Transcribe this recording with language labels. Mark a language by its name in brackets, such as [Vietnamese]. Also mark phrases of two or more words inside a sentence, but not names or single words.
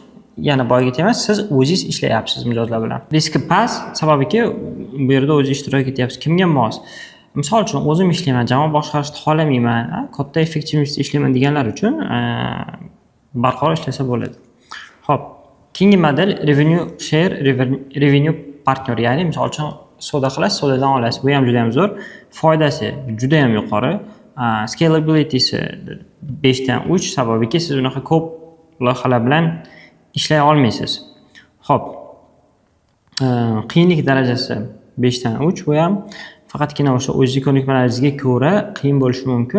[Uzbek] Yana boyga emas, siz o'zingiz ishlayapsiz mijozlar bilan. Riski past, sababiki bu yerda o'zingiz ishtirok etyapsiz. Kimga mos? Misol uchun, o'zim ishlayman, jamoa boshqarishni xohlamayman, katta effektivlikda ishlayman deganlar uchun barqaror ishlasa bo'ladi. Xo'p, keyingi model [English] revenue share, revenue partner, [Uzbek] ya'ni misol uchun savdo qilasiz, savdodan olasiz. Bu ham juda ham zo'r. Foydasi juda ham yuqori. Scalability'si 5 dan 3, sababiki siz unaqa ko'p loyihalar bilan ishlay olmaysiz. Xo'p, qiyinlik darajasi 5 dan 3, bu ham faqatgina o'sha o'zingiz ko'nikmalaringizga ko'ra qiyin bo'lishi mumkin.